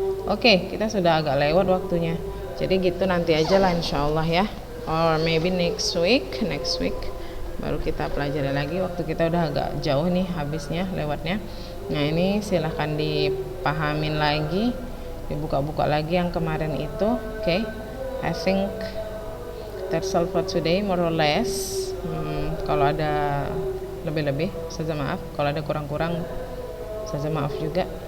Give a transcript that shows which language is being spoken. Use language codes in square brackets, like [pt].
[id] Oke, kita sudah agak lewat waktunya. Jadi gitu nanti aja lah insyaallah ya. [en] Or maybe next week [id] baru kita pelajari lagi. Waktu kita udah agak jauh nih habisnya lewatnya. Nah, ini silahkan dipahamin lagi, dibuka-buka lagi yang kemarin itu. Oke. [en] I think that's all for today, more or less. [id] Kalau ada lebih-lebih saja maaf, kalau ada kurang-kurang saja maaf juga.